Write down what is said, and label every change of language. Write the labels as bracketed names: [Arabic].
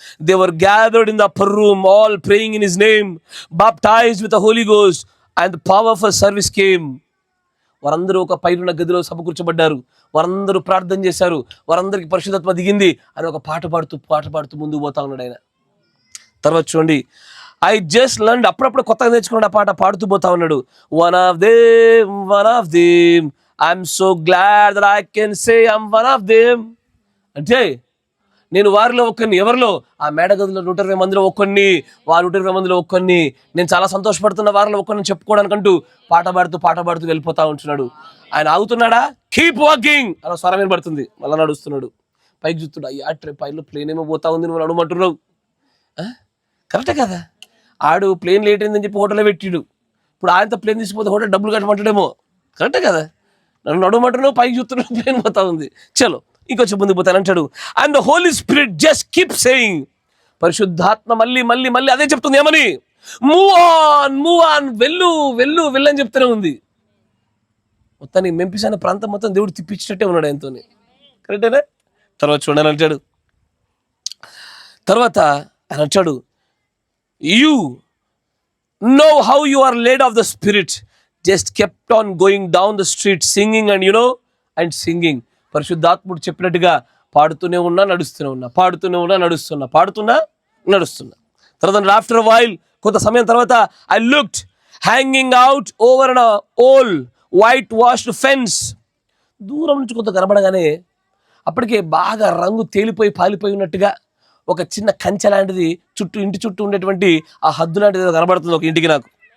[English] They were gathered in the upper room all praying in his name, baptised with the holy ghost and the power for service came. [Telugu] వారందరూ ఒక పైనున్న గదిలో సమకూర్చబడ్డారు, వారందరూ ప్రార్థన చేశారు, వారందరికీ పరిశుద్ధాత్మ దిగింది అని ఒక పాట పాడుతూ ముందుకు పోతా ఉన్నాడు ఆయన. తర్వాత చూడండి, [English] I just learned, [Telugu] అప్పుడప్పుడు కొత్తగా నేర్చుకున్నాడు ఆ పాట పాడుతూ పోతా ఉన్నాడు. [English] One of them I'm so glad that I can say I'm one of them. [Telugu] అంటే నేను వారిలో ఒక్కరిని. ఎవరిలో? ఆ మేడగదిలో 120 మందిలో ఒక్కరిని, వారు 120 మందిలో ఒక్కరిని. నేను చాలా సంతోషపడుతున్న వారిలో ఒక్కరిని చెప్పుకోవడానికంటూ పాట పాడుతూ వెళ్ళిపోతా ఉంటున్నాడు. ఆయన ఆగుతున్నాడా? [English] keep walking [Telugu] అలా స్వరం వినబడుతుంది. మళ్ళీ నడుస్తున్నాడు. పైకి చూస్తున్నాడు, అయ్యా పైలో ప్లేన్ ఏమో పోతా ఉంది, నువ్వు నడవమంటున్నావు. కరెక్టే కదా? ఆడు ప్లేన్ లేట్ అయిందని చెప్పి హోటల్లో పెట్టిడు. ఇప్పుడు ఆయనతో ప్లేన్ తీసిపోతే హోటల్ డబ్బులు కట్టమంటాడేమో. కరెక్టే కదా? నన్ను నడవమంటున్నావు, పైకి చూస్తున్నావు, ప్లేన్ పోతా ఉంది. చలో ఇంకొంచెం ముందుకు పోతాను అంటాడు. [English] and the holy spirit just keep saying, [Telugu] పరిశుద్ధాత్మ మళ్ళీ మళ్ళీ మళ్ళీ అదే చెప్తుంది, ఏమని? [English] move on, [Telugu] వెళ్ళు వెళ్ళు వెళ్ళు అని చెప్తూనే ఉంది. మొత్తానికి మెంఫిస్ అనే ప్రాంతం మొత్తం దేవుడు తిప్పించినట్టే ఉన్నాడు ఆయనతో. కరెక్టేనా? తర్వాత చూడని అంటాడు, తర్వాత ఆయన అంటాడు, [English] You know how you are led of the spirit, just kept on going down the street singing and singing. [Telugu] పరిశుద్ధాత్ముడు చెప్పినట్టుగా పాడుతూనే ఉన్నా, నడుస్తూనే ఉన్నా, పాడుతూనే ఉన్నా, నడుస్తున్నా. [English] తర్వాత after while, [Telugu] కొంత సమయం తర్వాత, [English] I looked hanging out over an old whitewashed fence. [Telugu] దూరం నుంచి కొంత కనబడగానే అప్పటికే బాగా రంగు తేలిపోయి పాలిపోయి ఉన్నట్టుగా ఒక చిన్న కంచె లాంటిది ఇంటి చుట్టూ ఉండేటువంటి ఆ హద్దు లాంటిది కనబడుతుంది ఒక ఇంటికి నాకు.